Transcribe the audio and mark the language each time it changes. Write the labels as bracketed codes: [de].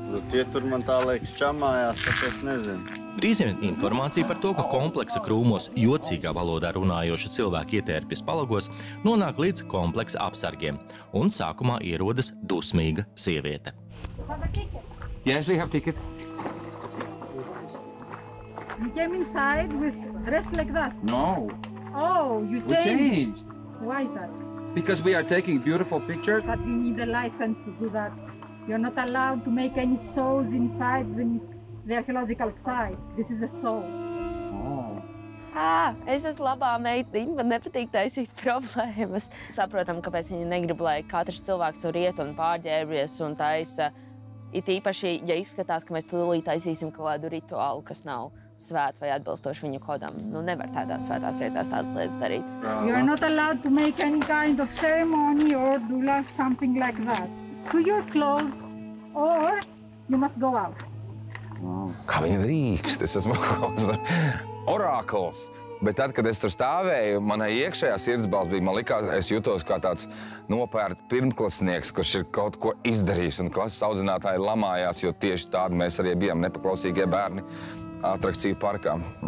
[lv] Tie tur man tā liekas čamājās, tāpēc nezinu. Drīz vien informācija par to, ka kompleksa krūmos jocīgā valodā runājoši cilvēki ietērpjas palagos, nonāk līdz kompleksa apsargiem, un sākumā ierodas dusmīga sieviete. [en] Yes, we have ticket. You came inside with dressed like that. No, Oh, you we changed. Why is that? Because we are taking beautiful pictures. But you need a license to do that. You're not allowed to make any shows inside the archaeological site. This is a show. [lv] Es esmu labā meitiņa, man nepatīk taisīt problēmas. Saprotam, kāpēc viņi negrib, lai katrs cilvēks tur iet un pārģērbies un taisa. It īpaši, ja izskatās, ka mēs tūlīt taisīsim kaut kādu rituālu, kas nav svēts vai atbilstoši viņu kodam. Nu, nevar tādās svētās vietās tādas lietas darīt. [en] You're not allowed to make any kind of ceremony or do something like that. To your clothes or you must go out. [lv] Kā viņa drīkst, es esmu orākuls. Bet tad, kad es tur stāvēju, manai iekšējā sirdsbalss bija, man likās, es jutos kā tāds nopērt pirmklasnieks, kurš ir kaut ko izdarījis, un klases audzinātāji lamājās, jo tieši tādi mēs arī bijām nepaklausīgie bērni atrakciju parkā.